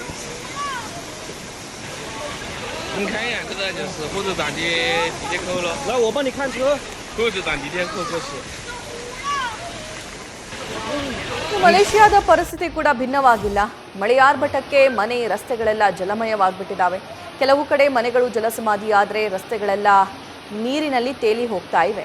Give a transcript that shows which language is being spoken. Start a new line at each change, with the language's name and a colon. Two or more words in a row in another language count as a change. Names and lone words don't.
Chinese: 你看一眼，这个就是火车站的提前扣了。来，我帮你看车。火车站提前扣过去。
Kannada: ಮಲೇಷಿಯಾದ ಪರಿಸ್ಥಿತಿ ಕೂಡ ಭಿನ್ನವಾಗಿಲ್ಲ. ಮಳೆಯಾರ್ಭಟಕ್ಕೆ ಮನೆ ರಸ್ತೆಗಳೆಲ್ಲ ಜಲಮಯವಾಗಿಬಿಟ್ಟಿದ್ದಾವೆ. ಕೆಲವು ಕಡೆ ಮನೆಗಳು ಜಲಸಮಾಧಿಯಾದರೆ ರಸ್ತೆಗಳೆಲ್ಲ ನೀರಿನಲ್ಲಿ ತೇಲಿ ಹೋಗ್ತಾ ಇವೆ.